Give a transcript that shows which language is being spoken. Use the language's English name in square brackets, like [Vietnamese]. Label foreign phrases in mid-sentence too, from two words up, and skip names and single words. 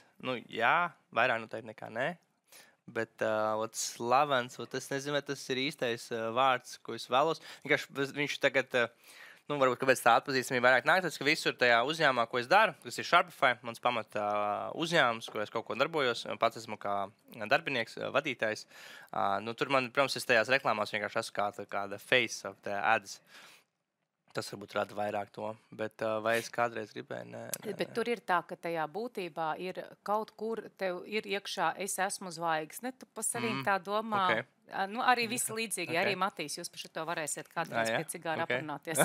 [Latvian] Vairāk noteikti nekā nē. Bet slavens, es nezinu, vai tas ir īstais vārds, ko es vēlos. Viņš tagad, varbūt kāpēc tā atpazīstamība vairāk nāk, tas, ka visur tajā uzņēmumā, ko es daru, tas ir Sharpify, mans pamata uzņēmums, ko es kaut ko darbojos, pats esmu kā darbinieks, vadītājs. Tur man, protams, es tajās reklāmās vienkārši esmu kāda [English] face of the ads. [Latvian] Tas varbūt rada vairāk to, bet vai es kādreiz gribēju? Nē. Bet tur ir tā, ka tajā būtībā ir kaut kur tev ir iekšā, es esmu zvaigzne, tu pa savīm tā domā. Arī visi līdzīgi, arī Matīs, jūs par šito varēsiet kādreiz pie cigāra aprunāties.